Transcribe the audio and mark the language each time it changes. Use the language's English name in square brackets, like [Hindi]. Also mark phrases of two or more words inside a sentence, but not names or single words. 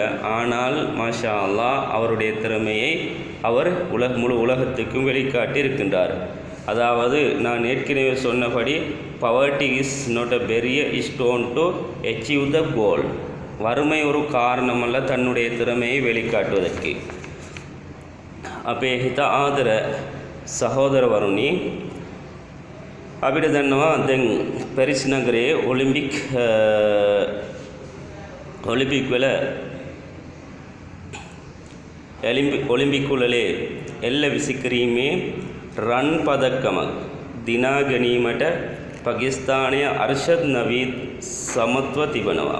[Tamil] ஆனால் மாஷா அல்லாஹ் அவருடைய திறமையை அவர் முழு உலகத்துக்கும் வெளிக்காட்டி இருக்கின்றார். அதாவது நான் ஏற்கனவே சொன்னபடி [English] poverty is not a barrier stone to achieve the goal. [Tamil] வறுமை ஒரு காரணமல்ல தன்னுடைய திறமையை வெளிக்காட்டுவதற்கு. [Sinhala] அப்பே හිත ආදර සහෝදරවරුනි, අපිට දන්නවා දැන් පැරිස් නගරයේ ඔලිම්පික් වල ඔලිම්පික් වලේ එල්ල විසිකිරීමේ රන් පදක්කමක් දිනා ගැනීමට පාකිස්තානයේ අර්ෂද් නවීද් සමත්ව තිබෙනවා.